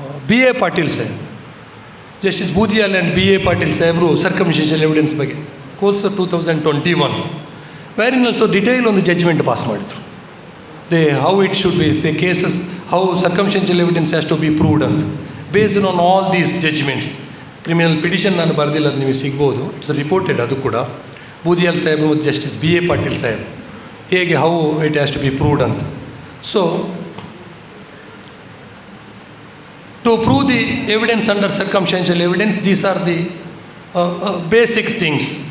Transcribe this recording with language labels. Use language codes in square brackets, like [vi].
[kn] BA Patil Saheb, justice ಬೂದಿಯಾಲ್ and BA Patil ಸಾಹೇಬರು circumstantial evidence ಬಗ್ಗೆ course 2021 ವೇರಿನ್ also detail ಒಂದು ಜಡ್ಜ್ಮೆಂಟ್ ಪಾಸ್ ಮಾಡಿದರು. [en] how it should be, the cases, how circumstantial evidence has to be proved and based on all these judgments [kn] criminal petition ನಾನು ಬರೆದಿಲ್ಲ, ಅದು ನಿಮಗೆ ಸಿಗ್ಬೋದು. It's reported. ಅದು ಕೂಡ ಬೂದಿಯಾಲ್ ಸಾಹೇಬ್ ಮತ್ತು ಜಸ್ಟಿಸ್ BA ಪಾಟೀಲ್ ಸಾಹೇಬ್ ಹೇಗೆ how it has to B proved ಅಂತ. [en] So to prove the evidence under circumstantial evidence, these are the basic things.